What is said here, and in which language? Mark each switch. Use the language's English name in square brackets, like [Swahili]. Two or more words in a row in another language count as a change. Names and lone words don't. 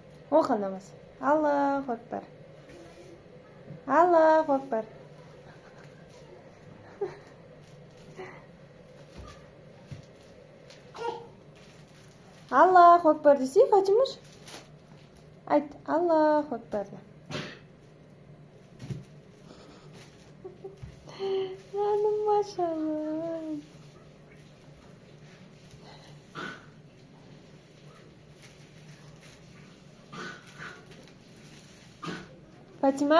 [Kazakh] Оқы намаз. [Arabic] الله أكبر. الله أكبر. الله أكبر [Kazakh] десе, Фатимаш? Айт, [Arabic] الله أكبر. [Kazakh] Жаным, машалла. Фатима?